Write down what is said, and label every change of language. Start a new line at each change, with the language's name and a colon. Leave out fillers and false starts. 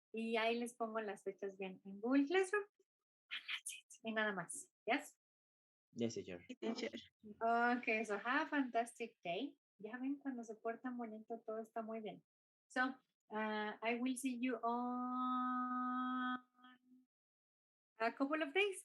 Spanish: Y ahí les pongo las fechas bien en Google Classroom.
English: And that's it.
Spanish: Y nada más.
English: Yes? Yes, teacher. Teacher. Okay, so have a fantastic day.
Spanish: Ya ven, cuando se portan bonito, todo está muy bien.
English: So, I will see you on a couple of days.